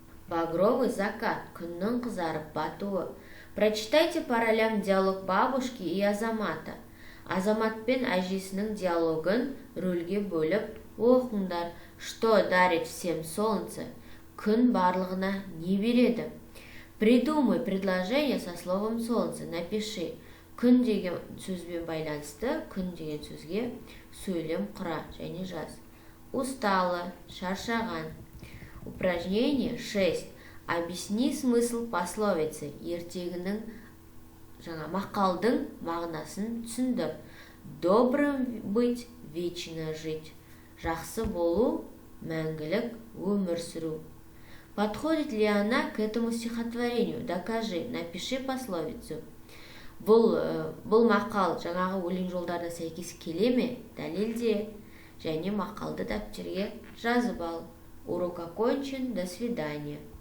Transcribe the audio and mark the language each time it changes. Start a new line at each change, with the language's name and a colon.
Russian: Багровый закат,
Kazakh: күннің қызарып батуы.
Russian: Прочитайте по ролям диалог бабушки и Азамата.
Kazakh: Азамат пен әжесінің диалогын рөлге бөліп оқыңдар.
Russian: Что дарит всем солнце?
Kazakh: Күн барлығына не береді?
Russian: Придумай предложение со словом солнце. Напиши.
Kazakh: Күн деген сөзбен байланысты, күн деген сөзге сөйлем құра және жаз.
Russian: Устала, шаршаған. Упражнение 6. Объясни смысл пословицы.
Kazakh: Ертегінің мақалдың мағынасын түсіндір.
Russian: Добрым быть, вечно жить.
Kazakh: Жақсы болу, мәңгілік өмір сүру.
Russian: Подходит ли она к этому стихотворению? Докажи, напиши пословицу.
Kazakh: Бұл мақал жаңағы өлең жолдарына сәйкес келе ме? Дәлелде және мақалды дәптерге жазып ал.
Russian: Урок окончен. До свидания.